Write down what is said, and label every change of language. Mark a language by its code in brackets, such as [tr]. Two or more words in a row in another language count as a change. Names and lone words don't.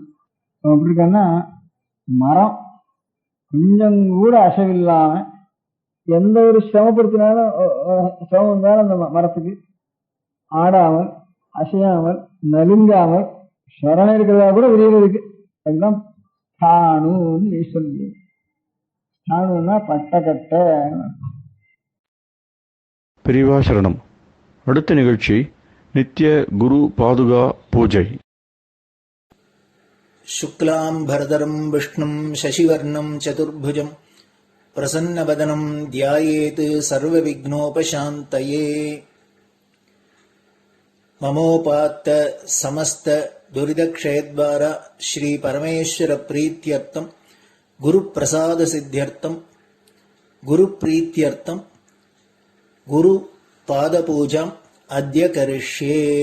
[ta] அவன் எப்படி இருக்கான்னா மரம் கொஞ்சம் கூட அசைவில்லாம எந்த ஒரு சிரமப்படுத்தினாலும் சிரமம் இருந்தாலும் அந்த மரத்துக்கு ஆடாமல் அசையாமல் நலுங்காமல் சரணம் இருக்கிறதா கூட விரிவதுக்கு. அதுதான் ஸ்தாணுன்னு ஈஸ்வரன். ஸ்தாணுன்னா பட்டக்கட்டை. பெரியவா சரணம். அடுத்த நிகழ்ச்சி நித்திய குரு பாதுகா பூஜை. [sa] शुक्लाम्बरधरम् विष्णुम् शशिवर्णम् चतुर्भुजम् प्रसन्नवदनम् ध्यायेत् सर्वविघ्नोपशान्तये. ममोपात्त समस्त दुरितक्षयद्वारा श्री परमेश्वर प्रीत्यर्थम् गुरुप्रसाद सिद्ध्यर्थम् गुरुप्रीत्यर्थम् गुरुपादपूजाम् अद्य करिष्ये.